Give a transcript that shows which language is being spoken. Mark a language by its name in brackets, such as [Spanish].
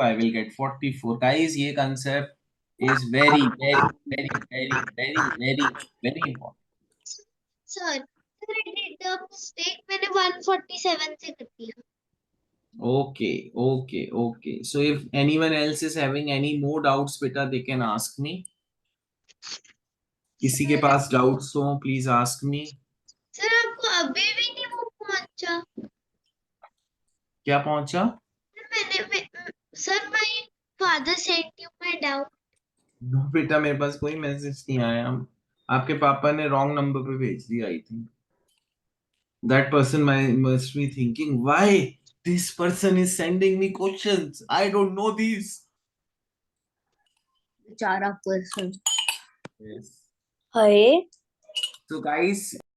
[English] I will get 44. Guys, ये concept is very, very, very, very, very, very, very important. Sir, I did the mistake. [Hindi] मैंने 147 से कर दिया. [English] Okay, okay, okay. So if anyone else is having any more doubts, beta, they can ask me. [Hindi] किसी के पास doubts हो, [English] please ask me. [Hindi] Sir, आपको अभी भी नहीं वो पहुंचा. क्या पहुंचा? [English] Sir, my father sent you my doubt. [Hindi] No, बेटा मेरे पास कोई मैसेज नहीं आया. आपके पापा ने रॉन्ग नंबर पे भेज दिया. [English] I think that person must be thinking, why this person is sending me questions? I don't know these. Chara person. Yes. Hey. So guys,